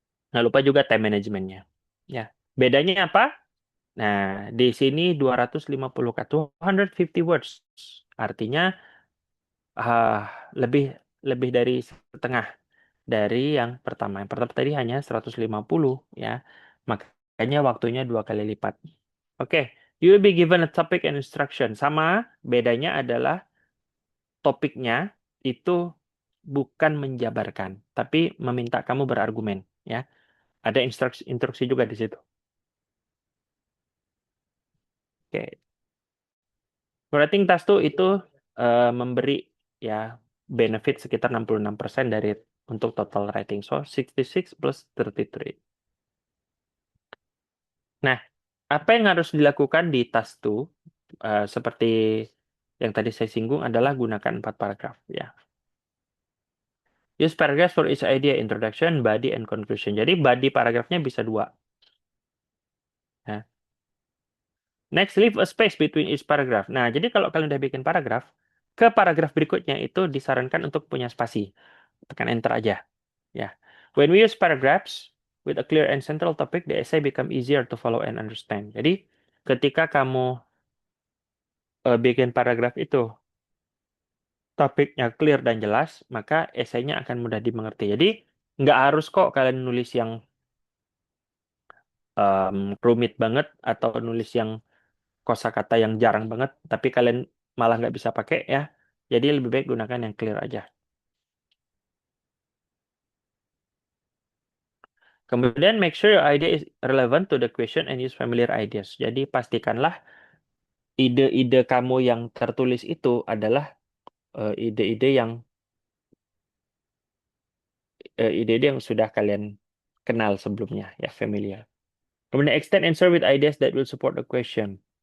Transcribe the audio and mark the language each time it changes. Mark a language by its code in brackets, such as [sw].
[id] Nggak lupa juga time managementnya, ya. Bedanya apa? Nah, di sini 250 kata, 250 words. Artinya ah, lebih lebih dari setengah dari yang pertama. Yang pertama tadi hanya 150, ya. Makanya waktunya 2 kali lipat. [en] Oke, you will be given a topic and instruction. [id] Sama, bedanya adalah topiknya itu bukan menjabarkan, tapi meminta kamu berargumen, ya. Ada instruksi juga di situ. Oke, writing task tuh itu memberi, ya, benefit sekitar 66% dari untuk total writing. [en] So, 66 plus 33. [id] Nah, apa yang harus dilakukan di task 2 seperti yang tadi saya singgung adalah gunakan 4 paragraf, ya. [en] Use paragraphs for each idea, introduction, body, and conclusion. [id] Jadi body paragrafnya bisa 2. Ya. [en] Next, leave a space between each paragraph. [id] Nah, jadi kalau kalian udah bikin paragraf, ke paragraf berikutnya itu disarankan untuk punya spasi. Tekan enter aja. Ya. [en] When we use paragraphs with a clear and central topic, the essay become easier to follow and understand. [id] Jadi, ketika kamu bikin paragraf itu, topiknya clear dan jelas, maka esainya akan mudah dimengerti. Jadi, nggak harus kok kalian nulis yang rumit banget atau nulis yang kosakata yang jarang banget, tapi kalian malah nggak bisa pakai, ya. Jadi lebih baik gunakan yang clear aja. Kemudian [en] make sure your idea is relevant to the question and use familiar ideas. [id] Jadi pastikanlah ide-ide kamu yang tertulis itu adalah ide-ide yang ide-ide yang sudah kalian kenal sebelumnya, ya, familiar. Kemudian [en] extend answer with ideas that will support the question.